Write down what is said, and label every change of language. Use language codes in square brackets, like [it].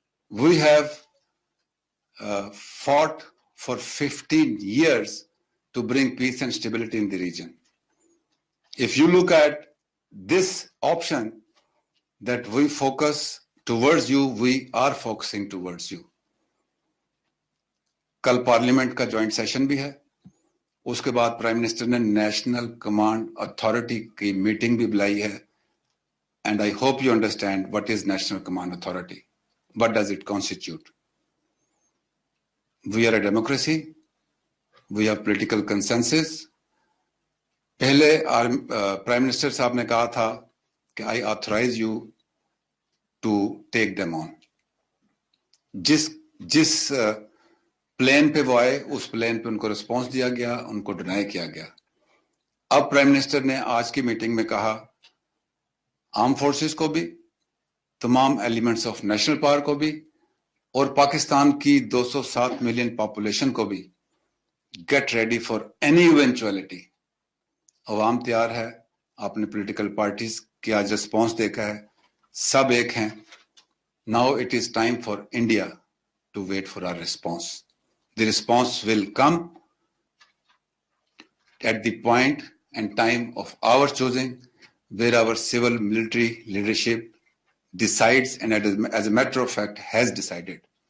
[en] We have fought for 15 years to bring peace and stability in the region. If you look at this option that we focus towards you, we are focusing towards you. [hi] कल parliament का joint session भी है। उसके बाद prime minister ने national command authority की meeting भी बुलाई है। [en] And I hope you understand what is national command authority, what does it constitute. We are a democracy, we have political consensus. [hi] पहले प्राइम मिनिस्टर साहब ने कहा था कि [en] I authorize you to take them on. [hi] जिस plane पे वो आए उस प्लेन पे उनको रिस्पॉन्स दिया गया, उनको डिनाई किया गया. अब प्राइम मिनिस्टर ने आज की मीटिंग में कहा आर्म फोर्सेस को भी, तमाम एलिमेंट्स ऑफ नेशनल पावर को भी और पाकिस्तान की 207 मिलियन पॉपुलेशन को भी, [en] Get ready for any eventuality. [hi] अवाम तैयार है, आपने पॉलिटिकल पार्टीज के आज रिस्पॉन्स देखा है, सब एक हैं. [en] Now it is time for India to wait for our response. The response will come at the point and time of our choosing, where our civil military leadership decides and as a matter of fact has decided.